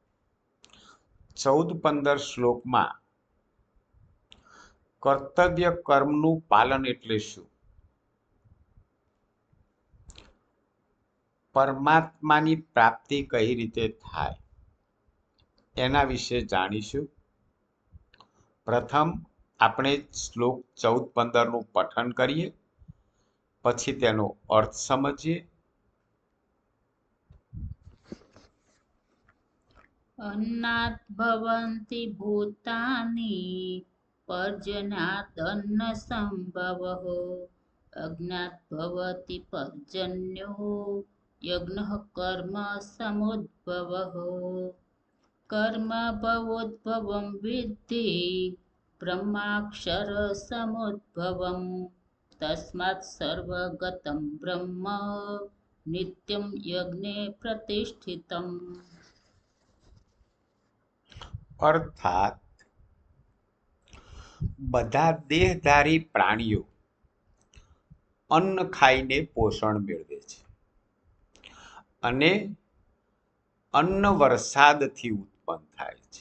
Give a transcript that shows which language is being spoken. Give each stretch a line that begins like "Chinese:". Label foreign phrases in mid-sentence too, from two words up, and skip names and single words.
Gujarati: 14-15 શ્લોકમાં કર્તવ્ય કર્મનું પાલન એટલે શું, પરમાત્માની પ્રાપ્તિ કઈ રીતે થાય એના વિશે જાણીશું. પ્રથમ આપણે શ્લોક 14-15નું પઠન કરીએ, પછી તેનો અર્થ સમજીએ.
Sanskrit: अन्नात् भवन्ति भूतानि पर्जन्यादन्न संभवः अज्ञात् भवति पर्जन्यो यज्ञः कर्म समुद्भवः कर्म भवोद्भवं विद्धि ब्रह्माक्षर समुद्भवं तस्मात् सर्वगतं ब्रह्म नित्यं यज्ञे प्रतिष्ठितम्.
Gujarati: અર્થાત બધા દેહધારી પ્રાણીઓ અન્ન ખાઈને પોષણ મેળવે છે અને અન્ન વરસાદથી ઉત્પન્ન થાય છે.